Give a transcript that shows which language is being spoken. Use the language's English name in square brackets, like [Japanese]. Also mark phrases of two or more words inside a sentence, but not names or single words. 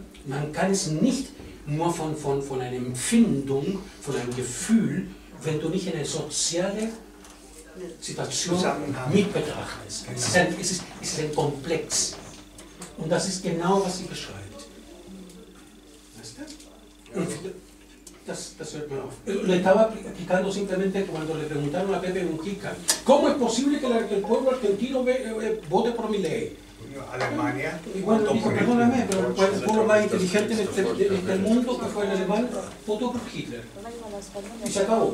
[German] Man kann es nicht nur von einer Empfindung, von einem Gefühl, wenn du nicht eine soziale Situation mit betrachtest. Es ist ein Komplex. Und das ist genau, was sie beschreibt. Weißt du? Und das hört man auf. [Spanish] Le estaba explicando simplemente cuando le preguntaron a Pepe Mujica, ¿cómo es posible que el pueblo argentino vote por Milei? Alemania. Y bueno, dijo, perdóname, pero el pueblo más inteligente del mundo, que fue el alemán, votó por Hitler. Y se acabó.